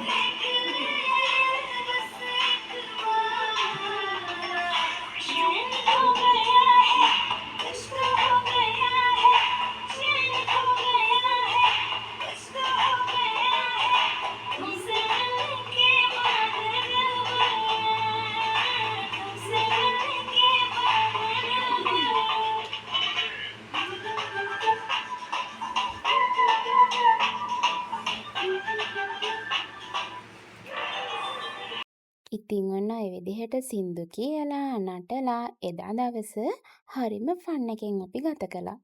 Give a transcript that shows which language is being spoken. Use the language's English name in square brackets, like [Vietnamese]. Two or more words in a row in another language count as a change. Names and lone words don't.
[Hindi] देख ले बस एक बार चैन हो गया है इश्क हो गया है चैन हो गया है इश्क हो गया है तुमसे मिलके बदल गया तुमसे मिलके बदल [Sinhala] ඉතින් ඔන්න ඔය විදිහට සින්දු කියලා නටලා එදා දවස හරිම ෆන් එකෙන් අපි ගත කළා.